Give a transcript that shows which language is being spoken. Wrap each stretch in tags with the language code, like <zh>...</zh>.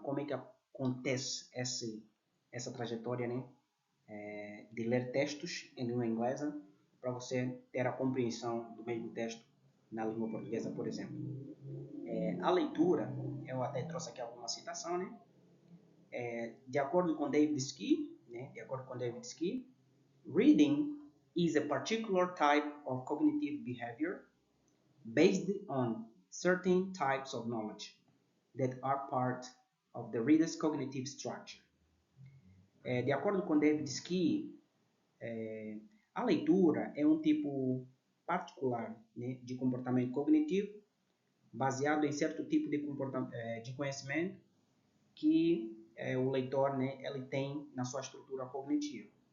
<pt>Como é que acontece essa trajetória, né? De ler textos em língua inglesa para você ter a compreensão do mesmo texto na língua portuguesa, por exemplo. A leitura, eu até trouxe aqui alguma citação, né? De acordo com David Ski, né? De acordo com David Ski,</pt> <en>reading is a particular type of cognitive behavior based on certain types of knowledge that are part of the reader's cognitive structure.</en> <pt>De acordo com David Ski, a leitura é um tipo particular, né, de comportamento cognitivo baseado em certo tipo de conhecimento que o leitor, né, ele tem na sua estrutura cognitiva.</pt>